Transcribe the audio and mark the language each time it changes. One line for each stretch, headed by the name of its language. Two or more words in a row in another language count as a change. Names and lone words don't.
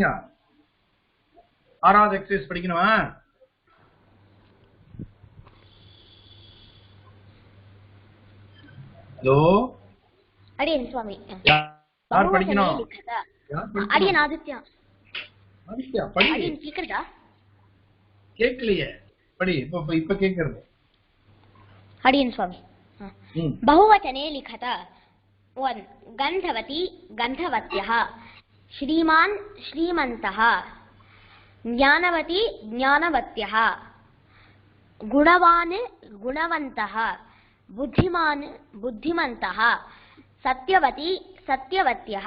Tamil: ஆறாவது எக்ஸசைஸ் படிக்கணுமா? ஹலோ அடியன் சுவாமி. யார் படிக்கணும்? அடியன் ஆதித்யா. ஆதித்யா படி. அடியன் கேக்குறதா? கேட்கலையே, படி. இப்ப கேக்குறது. அடியன் சுவாமி
Sanskrit: बहुवचने लिखत। 1 गन्धवती गन्धवत्यः, श्रीमान् श्रीमन्तः, ज्ञानवती ज्ञानवत्यः, गुणवान् गुणवन्तः, बुद्धिमान् बुद्धिमन्तः, सत्यवती सत्यवत्यः।